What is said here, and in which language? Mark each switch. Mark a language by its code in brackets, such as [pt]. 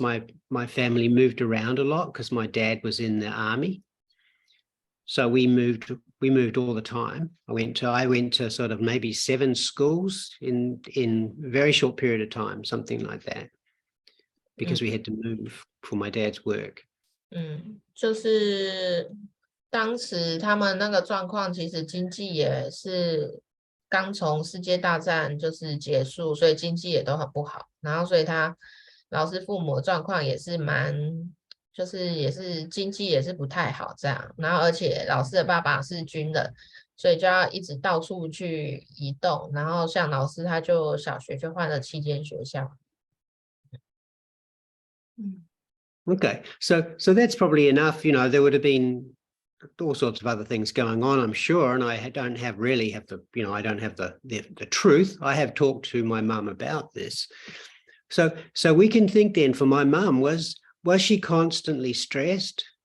[en] My family moved around a lot because my dad was in the army. So we moved all the time. I went to sort of maybe 7 schools in a very short period of time, something like that, because we had to move for my dad's work. [zh] 就是当时他们那个状况，其实经济也是刚从世界大战就是结束，所以经济也都很不好。然后所以老师父母的状况也是就是也是经济也是不太好这样。然后而且老师的爸爸是军人，所以就要一直到处去移动。然后像老师他就小学就换了7间学校。 [en] Okay, so that's probably enough. There would have been all sorts of other things going on, I'm sure, and I don't really have I don't have the truth. I have talked to my mum about this. So we can think then, for my mum, was she constantly stressed?